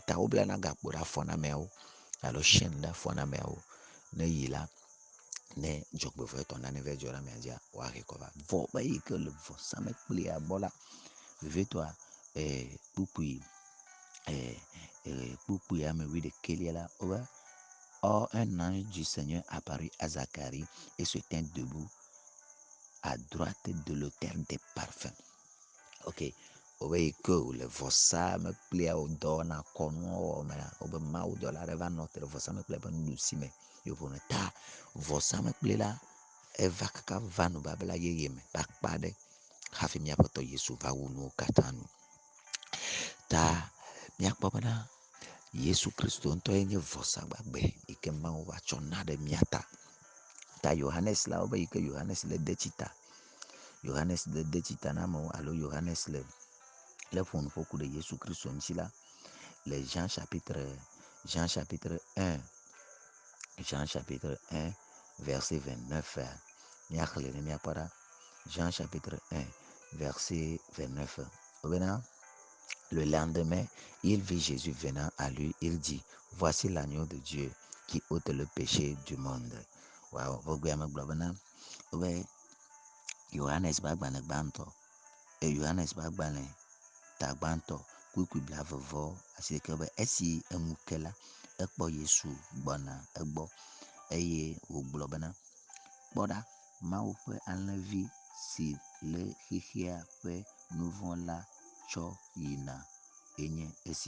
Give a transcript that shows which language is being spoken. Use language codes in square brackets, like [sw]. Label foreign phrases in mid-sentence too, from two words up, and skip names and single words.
[ee] Ta woblana gakpo ɖe afɔ na ameawo alo chaîne ɖe afɔ na ameawo ne yi la, ne dzɔgbevɔ̃etɔ nane va dzɔ ɖe amea dzia, woahe kɔ va. Vɔ ƒe yi ke le vɔsamlekplia gbɔ la, vevitɔa, kpukpui ame 11 [fr] là, or un ange du Seigneur apparut à Zacharie et se tint debout à droite de l'autel des parfums. [ee] Ok, obe yi ke le vɔsamlekplia wodɔ na kɔnuwo me la, obe Mawu dɔla ɖe va nɔ te ɖe vɔsamlekplia ƒe nuɖusi me ye ƒone ta vɔsamlekpli la eva kaka va nubabla yeye me ƒe akpa ɖe hafi míaƒe Tɔ Yesu va wu nuwo katã nu. Ta míakpɔ bena Yesu Kristo ŋutɔ ye nye vɔsa gbagbe yi ke Mawu va tsɔ na ɖe mía ta. Ta Yohanes la, wobe yi ke Yohanes le de tsi ta, Yohanes le de tsi ta na amewo alo Yohanes le ƒo nuƒoku ɖe Yesu Kristo ŋuti la, le Jean [fr] chapitre 1 verset 29 [ee] míaxlẽ ne míakpɔ ɖa. [fr] Jean chapitre 1 verset 29 wobena, le lendemain, il vit Jésus venant à lui. Il dit, voici l'agneau de Dieu qui ôte le péché du monde. [ee] Wow, vogbe ame gblɔ bena, wobe Yohanes ƒe agbalẽ gbãtɔ, Yohanes ƒe agbalẽ ta gbãtɔ kpukpui blaeve asieke be esi eŋu ke la, ekpɔ Yesu gbɔna egbɔ eye wògblɔ bena, kpɔ ɖa, Mawu ƒe alẽvi si le xexea ƒe nu vɔ̃ la tsɔ yina enye esi.